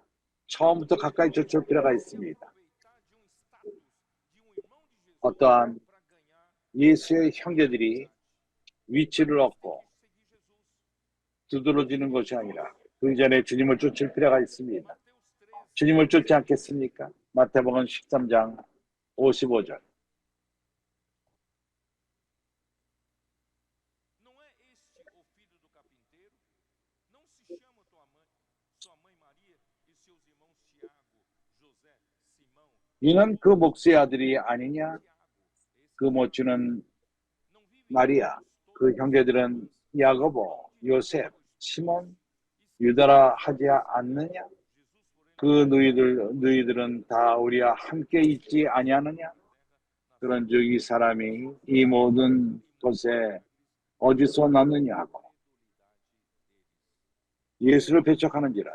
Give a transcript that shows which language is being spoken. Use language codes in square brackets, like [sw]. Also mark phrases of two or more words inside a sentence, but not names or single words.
[ko] 처음부터 가까이 쫓을 필요가 있습니다. 어떠한 예수의 형제들이 위치를 얻고 두드러지는 것이 아니라 그 전에 주님을 쫓을 필요가 있습니다. 주님을 쫓지 않겠습니까? 마태복음 13장 55절. [pt] Não é este o filho do carpinteiro? Não se chama sua mãe Maria e seus irmãos Tiago, José, Simão, [ko] 이는 그 목수의 아들이 아니냐? 그 모친은 [pt] não vivem [ko] 마리아, 그 형제들은 야고보, 요셉, 시몬, [pt] e [ko] 유다라 하지 않느냐? [pt] Jesus, [ko] 그 너희들은 다 우리와 함께 있지 아니하느냐? 그런즉 이 사람이 이 모든 것에 어디서 났느냐 하고 예수를 배척하는지라.